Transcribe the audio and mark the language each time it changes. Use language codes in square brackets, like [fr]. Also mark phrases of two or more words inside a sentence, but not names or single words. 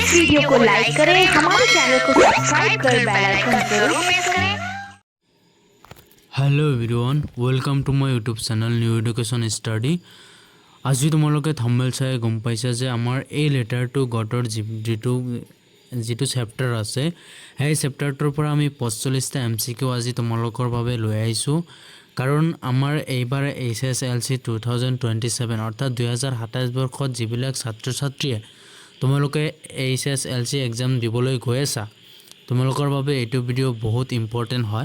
[hi] वीडियो को लाइक करें, हमारे चैनल को सब्सक्राइब कर [en] bell icon [hi] जरूर प्रेस करें। [en] hello everyone, welcome to my YouTube channel নিউ এডুকেশ্যন ষ্টাডি। [as] আজি তোমালোকে থাম্বনেল চাই গম পাইছা যে আমাৰ এই লেটাৰ টু গডৰ যিটো চেপ্টাৰ আছে সেই চেপ্টাৰটোৰ পৰা আমি 45টা এমচিকিউ আজি তোমালোকৰ বাবে লৈ আহিছোঁ। কাৰণ আমাৰ এইবাৰ HSLC 2027 অৰ্থাৎ 2027 বৰ্ষত যিবিলাক ছাত্ৰ ছাত্ৰীয়ে তোমালোকে HSLC এক্সাম দিবলৈ গৈ আছা, তোমালোকৰ বাবে এইটো ভিডিঅ' বহুত ইম্পৰ্টেণ্ট হয়।